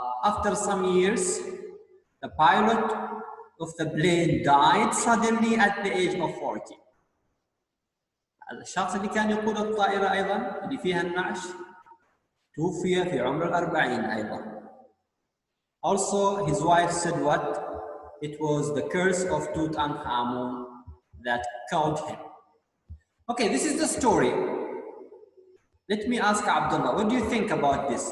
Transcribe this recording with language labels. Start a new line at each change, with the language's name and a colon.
English: After some years, the pilot of the plane died suddenly at the age of 40.
Arabic: الشخص اللي كان يقود الطائرة أيضاً اللي فيها النعش توفي في عمر 40 أيضاً.
English: Also, his wife said what? It was the curse of Tutankhamun that killed him. Okay, this is the story. Let me ask Abdullah, what do you think about this?